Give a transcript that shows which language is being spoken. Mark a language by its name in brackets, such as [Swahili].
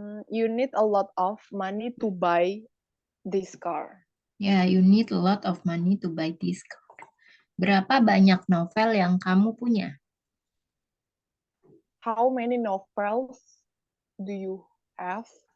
[English] You need a lot of money to buy this car. Ya, you need a lot of money to buy this car. [Indonesian] Berapa banyak novel yang kamu punya? [English] How many novels do you have?